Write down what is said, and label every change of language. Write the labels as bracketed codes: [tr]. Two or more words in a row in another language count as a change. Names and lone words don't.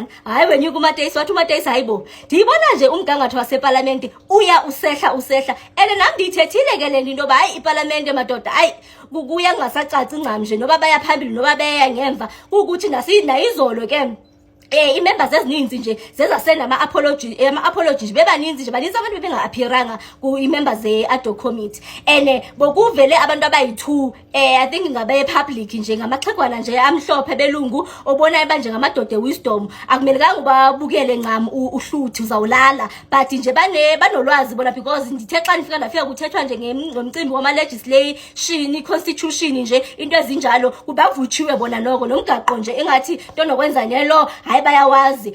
[xh] Hayi wenyuka uMateyisi wathi uMateyisi hayibo ndiyibona nje umgangatho waseParlamente uya usehla and nami ndiyithethile ke le nto intoba hayi iParlamente madoda hayi kuya kungasacaci ncam nje noba baya phambili noba beya ngemva, kukuthi nayizolo ke i-members ezininzi nje zezasenda ama-apologies bebaninzi nje baninzi abantu benga-appearanga ku-i-members ze-ADO committee, and bokuvele abantu abayi-2 [en] I think [xh] ngabe-public nje ngamaxhegwana nje amhlophe belungu obonayo banje ngamadoda e-wisdom. Akumelekanga ubabukele ncam uhluthi uzawulala, but nje banolwazi bona because ndithe xa ndifika kuthethwa nje ngomcimbi wama-legislation i-constitution nje into ezinjalo kubavutshiwe bona noko nomgaqo nje engathi nto nokwenza nyelo hayi bayawazi.